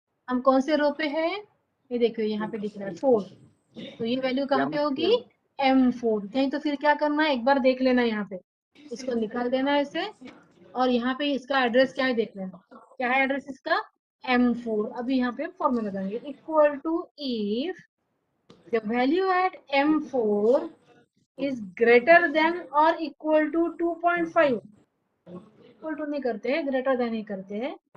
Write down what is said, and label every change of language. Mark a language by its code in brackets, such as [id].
[hi] हम कौन से रो पे है, ये देखो यहाँ पे दिख रहा है 4, तो ये वैल्यू कहाँ पे होगी? M4। कहीं तो फिर क्या करना है, एक बार देख लेना, यहाँ पे इसको निकाल देना है इसे, और यहाँ पे इसका एड्रेस क्या है देख लेना, क्या है एड्रेस इसका? M4। अभी यहाँ पे फॉर्मूला लगाएंगे, equal to if [en] The value at M4 is greater than or equal to 2.5. [hi] Equal to नहीं करते हैं, ग्रेटर देन ही करते हैं।